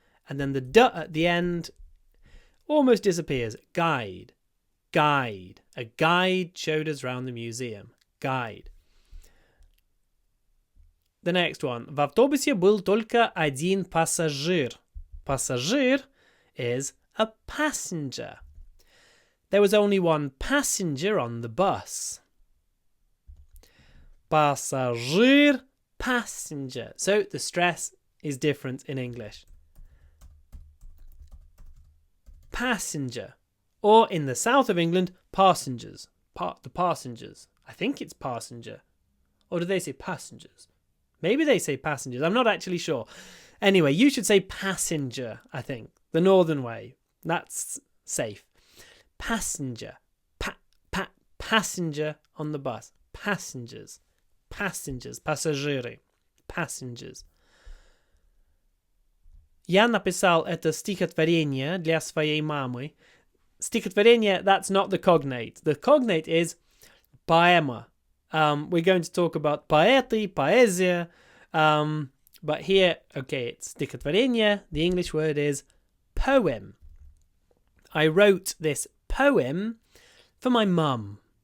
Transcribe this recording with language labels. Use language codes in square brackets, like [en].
[en] And then the d at the end almost disappears. Guide. A guide showed us around the museum. Guide. The next one. [ru] В автобусе был только один пассажир. [en] Пассажир is a passenger. There was only one passenger on the bus. Passagier, passenger. So the stress is different in English. Passenger. Or in the south of England, passengers. The passengers. I think it's passenger. Or do they say passengers? Maybe they say passengers. I'm not actually sure. Anyway, you should say passenger, I think. The northern way. That's safe. Passenger. Passenger on the bus. Passengers. Пассажиры. Passengers. [ru] Я написал это стихотворение для своей мамы. [en] Стихотворение, that's not the cognate. The cognate is poema. We're going to talk about поэты, поэзия. But here, okay, it's стихотворение. The English word is poem. I wrote this poem for my mum.